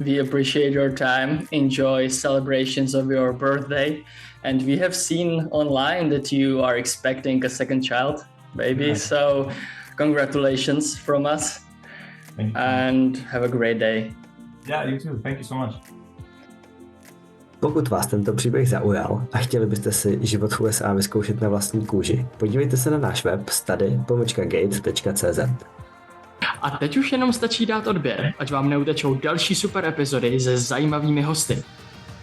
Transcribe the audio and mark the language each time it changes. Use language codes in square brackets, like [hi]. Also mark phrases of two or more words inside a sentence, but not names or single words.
[en] We appreciate your time. Enjoy celebrations of your birthday. And we have seen online that you are expecting a second child, baby. Nice. So congratulations from us. Thank you. And have a great day. Yeah, you too. Thank you so much. [cs] Pokud vás tento příběh zaujal a chtěli byste si život v USA vyzkoušet na vlastní kůži, podívejte se na náš web study.gate.cz. A teď už jenom stačí dát odběr, ať vám neutečou další super epizody se zajímavými hosty.